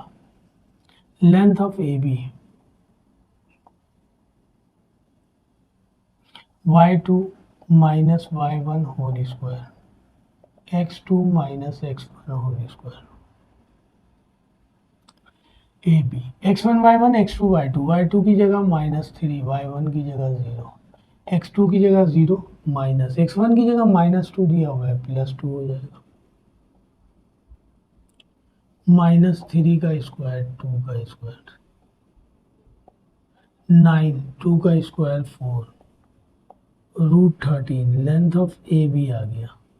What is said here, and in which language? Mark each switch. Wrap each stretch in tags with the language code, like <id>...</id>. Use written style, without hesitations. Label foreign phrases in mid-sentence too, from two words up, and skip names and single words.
<en>length of AB</en> <hi>y2</hi> <en>minus y1 whole square,</en> <hi>x2</hi> <en>minus x1 whole square, AB</en> <hi>x1 y1 x2 y2, y2 की जगह -3, y1 की जगह 0, x2 की जगह 0</hi> <en>minus x1</en> <hi>की जगह -2 दिया हुआ है +2 हो जाएगा, -3 का स्क्वायर 2 का स्क्वायर 9, 2 का स्क्वायर 4, √13,</hi> <en>length of AB</en> <hi>आ गया।</hi>